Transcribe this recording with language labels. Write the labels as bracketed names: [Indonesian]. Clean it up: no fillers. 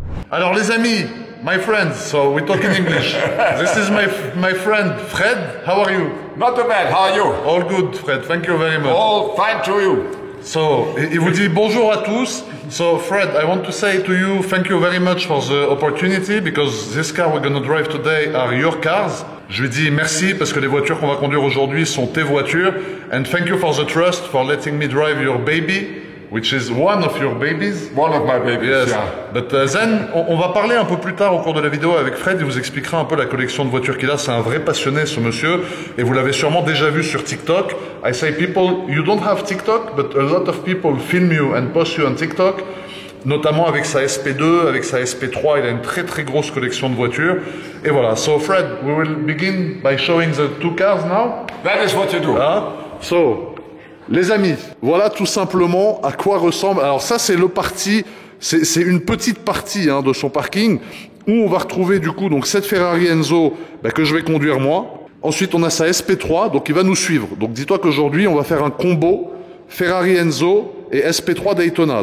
[French] Alors les amis, [English] my friends, so we talk in English. This is my friend Fred. How are you? Not too bad, how are you? All good, Fred. Thank you very much. All fine to you. [French] So, il vous dit bonjour à tous. [English] So, Fred, I want to say to you, thank you very much for the opportunity, because this car we're gonna drive today are your cars. [French] Je lui dis merci parce que les voitures qu'on va conduire aujourd'hui sont tes voitures. [English] And thank you for the trust, for letting me drive your baby, which is one of your babies. One of my babies, Yes. yeah. But then, [French] on va parler un peu plus tard au cours de la vidéo avec Fred. Il vous expliquera un peu la collection de voitures qu'il a. C'est un vrai passionné, ce monsieur. Et vous l'avez sûrement déjà vu sur TikTok. [English] I say people, you don't have TikTok, but a lot of people film you and post you on TikTok. [French] Notamment avec sa SP2, avec sa SP3. Il a une très très grosse collection de voitures. Et voilà. [English] So Fred, we will begin by showing the two cars now. That is what you do. [French] So, les amis, voilà tout simplement à quoi ressemble. Alors ça, c'est le parti, c'est une petite partie de son parking où on va retrouver du coup donc cette Ferrari Enzo que je vais conduire moi. Ensuite, on a sa SP3, donc il va nous suivre. Donc dis-toi qu'aujourd'hui, on va faire un combo Ferrari Enzo et SP3 Daytona.